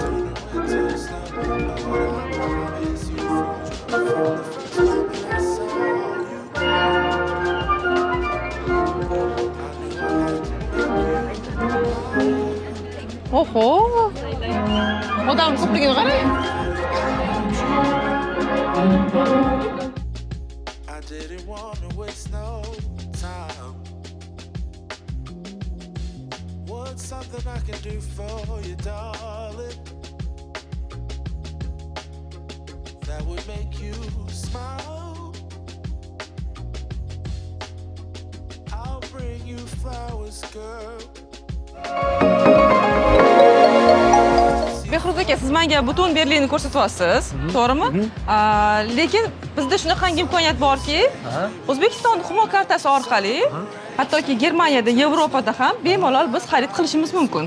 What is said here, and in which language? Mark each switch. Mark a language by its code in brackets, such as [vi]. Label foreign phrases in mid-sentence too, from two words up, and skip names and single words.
[uz] Oho! Odam ko'pligiga qarang. [en] I didn't want to waste no time. What's something I can do for you, darling? That would make you smile. I'll bring you flowers, girl. [uz] Behruz aka, siz menga butun Berlinni ko'rsatyapsiz, to'g'rimi? Lekin bizda shunaqangi imkoniyat borki, O'zbekiston Humo kartasi orqali hattoki Germaniyada, Yevropada ham bemalol biz xarid qilishimiz mumkin.